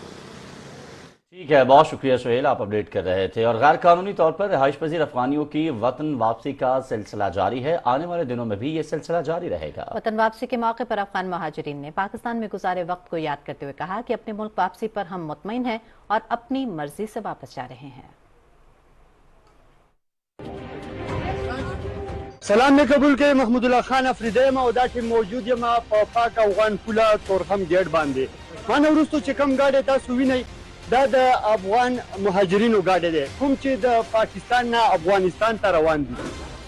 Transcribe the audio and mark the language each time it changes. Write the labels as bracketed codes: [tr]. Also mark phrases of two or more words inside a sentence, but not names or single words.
[ur] ٹھیک ہے، بہت شکریہ سہیل، آپ اپڈیٹ کر رہے تھے۔ اور غیر قانونی طور پر رہائش پذیر افغانیوں کی وطن واپسی کا سلسلہ جاری ہے۔ آنے والے دنوں میں بھی یہ سلسلہ جاری رہے گا۔ وطن واپسی کے موقع پر افغان مہاجرین نے پاکستان میں گزارے وقت کو یاد کرتے ہوئے کہا کہ اپنے ملک واپسی پر ہم مطمئن ہیں اور اپنی مرضی سے واپس جا رہے ہیں۔ [ps] سلام می قبول کړئ، محمود الله خان افریدی یم او داسې موجود یم په پاک افغان پوله تورخم ګیټ باندې. ما نه وروستو چې کوم ګاډی تاسو وینئ دا د افغان مهاجرینو ګاډی دی، کوم چې د پاکستان نه افغانستان ته روان دي.